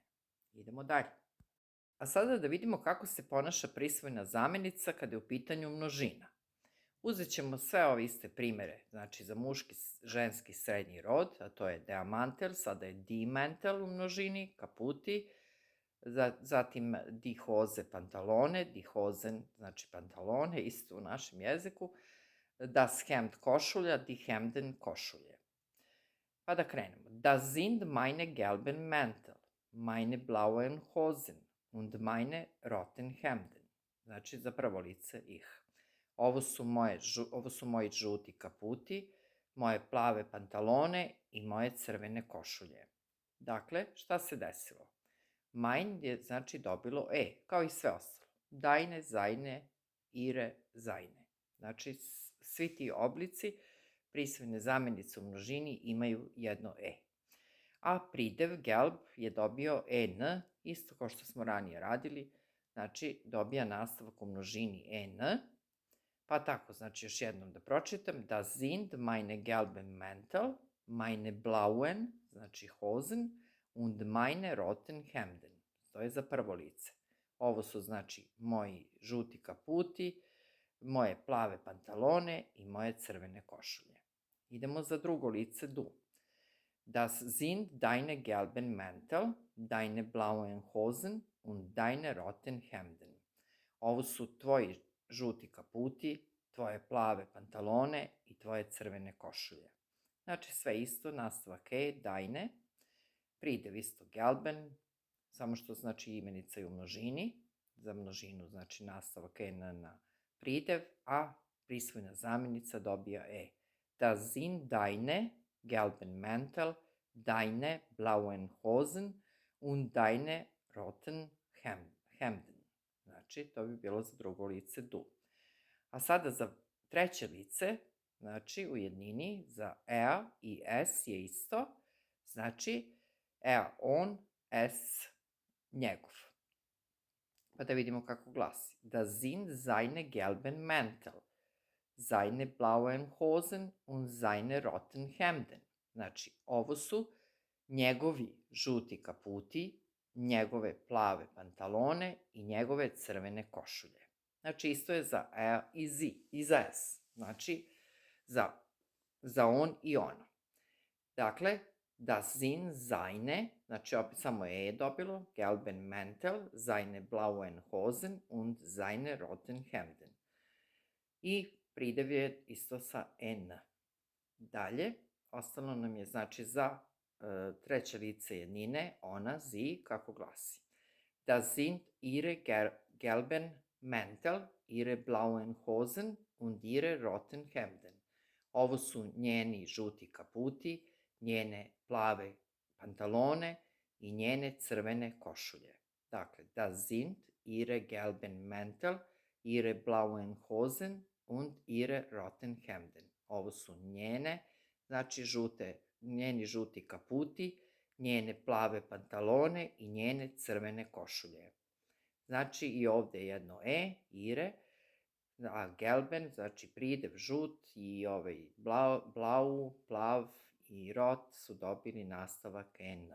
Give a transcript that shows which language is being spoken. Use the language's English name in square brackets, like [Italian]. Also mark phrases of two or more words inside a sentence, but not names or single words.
[Serbian] Idemo dalje. A sada da vidimo kako se ponaša prisvojna zamenica kada je u pitanju množina. Uzet ćemo sve ove iste primere, znači za muški, ženski, srednji rod, a to je [German] der Mantel, [Serbian] sada je [German] die Mantel [Serbian] u množini, kaputi, zatim [German] die Hose, [Serbian] pantalone, [German] die Hosen, [Serbian] znači pantalone, isto u našem jeziku, [German] das Hemd, košulja, die Hemden, [Serbian] košulje. Pa da krenemo. [German] Das sind meine gelben Mäntel, meine blauen Hosen und meine roten Hemden. [Serbian] Znači za prvo lice ih. Ovo su moji žuti kaputi, moje plave pantalone i moje crvene košulje. Dakle, šta se desilo? Mein je znači dobilo kao i sve ostalo. [German] Deine, seine, ihre, seine. [Serbian] Znači, svi ti oblici prisvojne zamenice u množini imaju jedno A pridev gelb je dobio en, isto kao što smo ranije radili, znači dobija nastavak u množini en, pa tako, znači još jednom da pročitam, [German] das sind meine gelben Mäntel, meine blauen, znači Hosen, und meine roten Hemden. [Serbian] To je za prvo lice. Ovo su znači moji žuti kaputi, moje plave pantalone i moje crvene košulje. Idemo za drugo lice du. [German] Das sind deine gelben Mäntel, deine blauen Hosen und deine roten Hemden. [Serbian] Ovo su tvoji žuti kaputi, tvoje plave pantalone i tvoje crvene košulje. Znači sve isto, nastavak deine, pridev isto gelben, samo što znači imenica je u množini, za množinu znači nastavak na pridev, a prisvojna zamenica dobija [German] Das sind deine gelben Mäntel, deine blauen Hosen und deine roten Hemden. [Serbian] Znači, to bi bilo za drugo lice du. A sada za treće lice, znači u jednini, za er i es je isto, znači on, es, njegov. Pa da vidimo kako glasi. [German] Das sind seine gelben Mäntel, seine blauen Hosen und seine roten Hemden. [Serbian] Znači, ovo su njegovi žuti kaputi, njegove plave pantalone i njegove crvene košulje. Znači, isto je za er i za es. Znači, za on i ona. Dakle, [German] das sind seine, [Serbian] znači opet samo je dobilo, [German] gelben Mäntel, seine blauen Hosen und seine roten Hemden. [Serbian] I pridev je isto sa n. Dalje, ostalo nam je znači za treće lice jednine, ona, sie, kako glasi. [German] Das sind ihre gelben Mäntel, ihre blauen Hosen und ihre roten Hemden. [Serbian] Ovo su njeni žuti kaputi, njene plave pantalone i njene crvene košulje. Dakle, [German] das sind ihre gelben Mäntel, ihre blauen Hosen und ihre roten Hemden. [Serbian] Ovo su njene, znači njeni žuti kaputi, njene plave pantalone i njene crvene košulje. Znači i ovde je jedno ihre, a gelben, znači pridev žut i ovaj blau, plav i rot su dobili nastavak n.